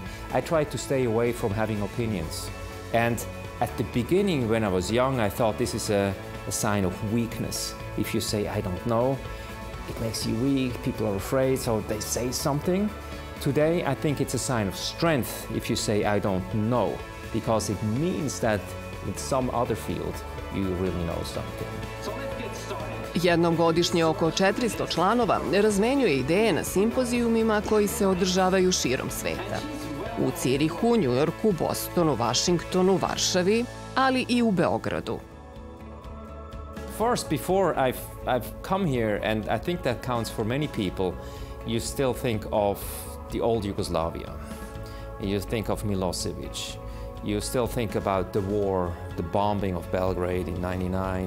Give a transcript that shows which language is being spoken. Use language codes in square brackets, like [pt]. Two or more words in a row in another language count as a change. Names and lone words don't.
[en] I try to stay away from having opinions. And at the beginning, when I was young, I thought this is a sign of weakness. If you say, I don't know, it makes you weak, people are afraid, so they say something. Today, I think it's a sign of strength if you say, I don't know, because it means that in some other field, you really know something. [sr] Jednom godišnje oko 400 članova razmenjuje ideje na simpozijumima koji se održavaju širom sveta. U Cirihu, Njujorku, Bostonu, Vašingtonu, Varšavi, ali i u Beogradu. [en] First, before I've come here, and I think that counts for many people, you still think of the old Yugoslavia. You think of Milosevic. You still think about the war, the bombing of Belgrade in '99.